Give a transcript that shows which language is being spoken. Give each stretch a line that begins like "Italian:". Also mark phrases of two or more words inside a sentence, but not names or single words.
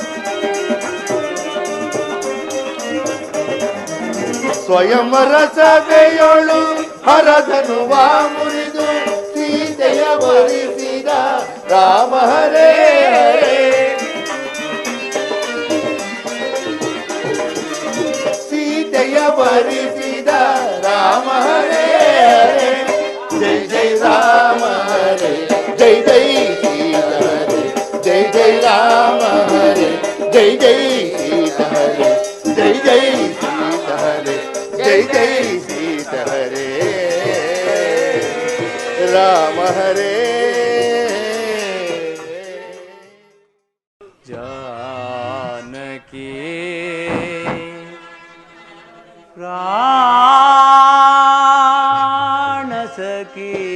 Kannada: ಸ್ವಯಂವರ ಸಭೆಯಳು ಹರಧನು ಮುರಿದು ಸೀತೆಯ ವರಿಸಿದ ರಾಮ ಹರೇ ಸೀತೆಯ ವರಿಸಿದ ರಾಮ ಹರೇ ಜಯ ಜಯ ರಾಮ ಹರೇ ಜಯ ಜಯ ಸೀತಾ ಹರೇ ಜಯ ಜಯ ರಾಮ ಹರೇ ಜಯ ಜಯ ಸೀತಾ ಹರೇ ಜಯ ಜಯ ಸೀತಾ ಹರೇ जय जय सीता हरे राम हरे
Sanskrit: जानकी प्राण सखी